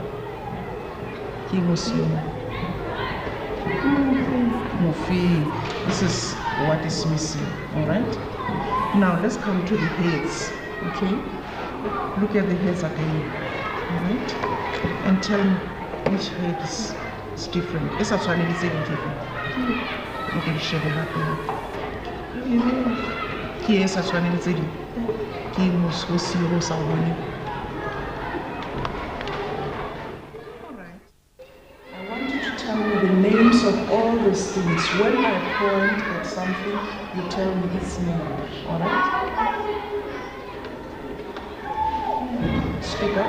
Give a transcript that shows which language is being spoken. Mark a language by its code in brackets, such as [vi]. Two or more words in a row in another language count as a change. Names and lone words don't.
[en] This is what is missing, all right? Now let's come to the heads, okay? Look at the heads again, all right? And tell me which head is different. [st] Okay, di shebe hape. Ke e sa tshwaneng tse ding. Ke eng ho siyo ho sa o boneng. [en] Tell me the names of all these things. When I point at something, you tell me its name. Alright? Speak up.